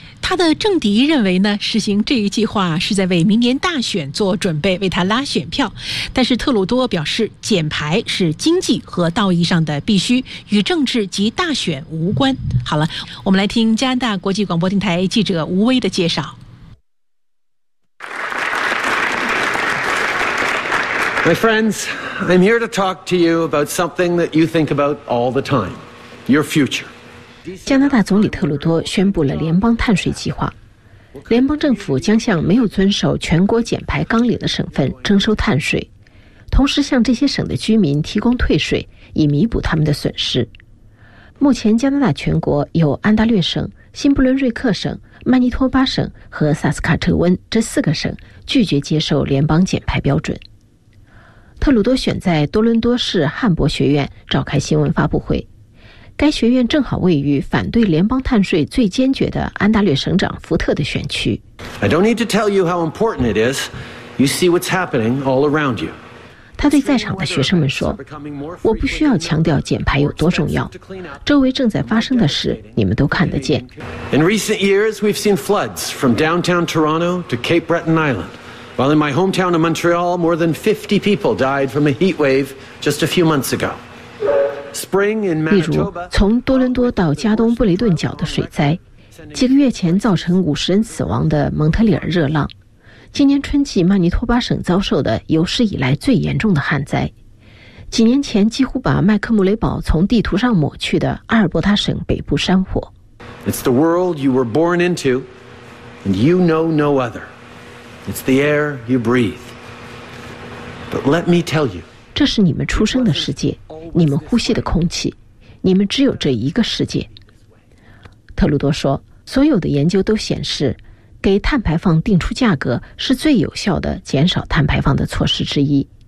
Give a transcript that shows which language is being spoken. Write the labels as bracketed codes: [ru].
[zh] 他的政敌认为呢，实行这一计划是在为明年大选做准备，为他拉选票。但是特鲁多表示，减排是经济和道义上的必须，与政治及大选无关。好了，我们来听加拿大国际广播电台记者吴威的介绍。 [en] My friends, I'm here to talk to you about something that you think about all the time, your future. [zh] 加拿大总理特鲁多宣布了联邦碳税计划。联邦政府将向没有遵守全国减排纲领的省份征收碳税，同时向这些省的居民提供退税，以弥补他们的损失。目前，加拿大全国有安大略省、新布伦瑞克省、曼尼托巴省和萨斯卡特温这四个省拒绝接受联邦减排标准。特鲁多选在多伦多市汉博学院召开新闻发布会，该学院正好位于反对联邦碳税最坚决的安大略省长福特的选区。 [en] I don't need to tell you how important it is. You see what's happening all around you. [zh] 他对在场的学生们说：“我不需要强调减排有多重要，周围正在发生的事你们都看得见。” [en] In recent years, we've seen floods from downtown Toronto to Cape Breton Island. While in my hometown of Montreal, more than 50 people died from a heat wave just a few months ago. Spring in Manitoba. [zh] 例如，从多伦多到加东布雷顿角的水灾，几个月前造成50人死亡的蒙特利尔热浪，今年春季曼尼托巴省遭受的有史以来最严重的旱灾，几年前几乎把麦克穆雷堡从地图上抹去的阿尔伯塔省北部山火。 [en] It's the world you were born into, and you know no other. It's the air you breathe. But let me tell you, [zh] 这是你们出生的世界，你们呼吸的空气，你们只有这一个世界。特鲁多说，所有的研究都显示，给碳排放定出价格是最有效的减少碳排放的措施之一。